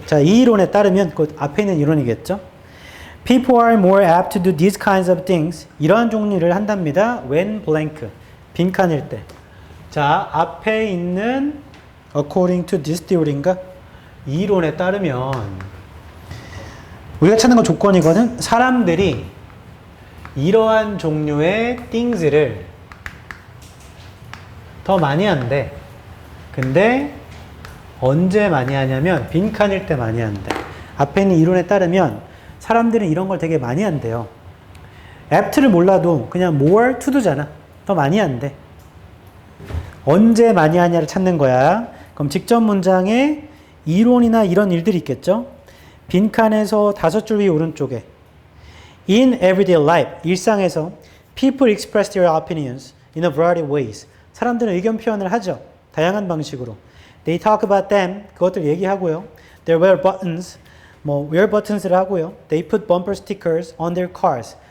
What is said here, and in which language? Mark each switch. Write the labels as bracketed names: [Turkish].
[Korean] 자, 이 이론에 따르면 그 앞에 있는 이론이겠죠. [English] People are more apt to do these kinds of things. [Korean] 이러한 종류를 한답니다. [English] When blank. [Korean] 빈칸일 때. 자, 앞에 있는 [English] according to this theory [Korean] 인가? 이 이론에 따르면 우리가 찾는 건 조건이거든. 사람들이 이러한 종류의 things를 더 많이 한대. 근데 언제 많이 하냐면 빈칸일 때 많이 한대. 앞에 있는 이론에 따르면 사람들은 이런 걸 되게 많이 한대요. apt를 몰라도 그냥 more to도잖아. 더 많이 한대. 언제 많이 하냐를 찾는 거야. 그럼 직접 문장에 이론이나 이런 일들이 있겠죠. 빈칸에서 5줄 위 오른쪽에 [English] In everyday life, [Korean] 일상에서 [English] people express their opinions in a variety of ways. [Korean] 사람들은 의견 표현을 하죠. 다양한 방식으로. [English] They talk about them. [Korean] 그것들 얘기하고요. [English] They wear buttons. [Korean] wear buttons를 하고요. [English] They put bumper stickers on their cars.